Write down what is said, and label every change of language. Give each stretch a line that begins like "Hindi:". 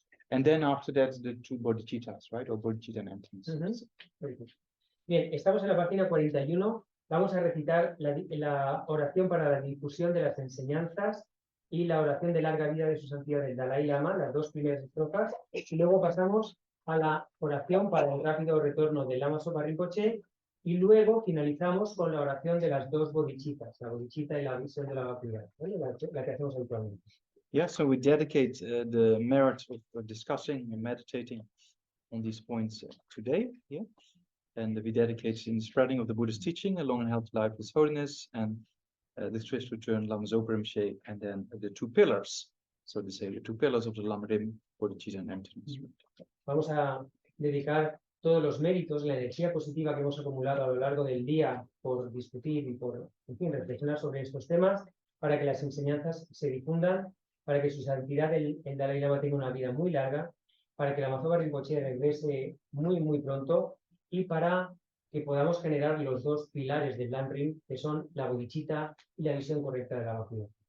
English: And then after that, the two bodhicittas, right? Or bodhicitta and emptiness. Ujú.
Spanish: Bien, estamos en la página 41. Vamos a recitar la oración para la difusión de las enseñanzas y la oración de larga vida de su santidad del Dalai Lama, las dos primeras estrofas, y luego pasamos a la oración para el rápido retorno del Lama Zopa Rinpoche, y luego finalizamos con la oración de las dos bodhicittas, la bodhicitta y la visión de la vacuidad, ¿vale? La que hacemos habitualmente.
English: Yeah, so we dedicate the merit of discussing and meditating on these points today. Yeah, and we dedicate in the spreading of the Buddhist teaching, a long and healthy life of His Holiness, and the swift return Lama Zopa Rinpoche, and then the two pillars. So to say, the two pillars of the Lamrim, bodhicitta and emptiness.
Spanish: Vamos a dedicar todos los méritos, la energía positiva que hemos acumulado a lo largo del día por discutir y por, en fin, reflexionar sobre estos temas, para que las enseñanzas se difundan, para que su santidad el Dalai Lama tenga una vida muy larga, para que la Lama Zopa Rinpoche regrese muy, muy pronto, y para que podamos generar los dos pilares del Lamrim, que son la bodhicitta y la visión correcta de la vacuidad.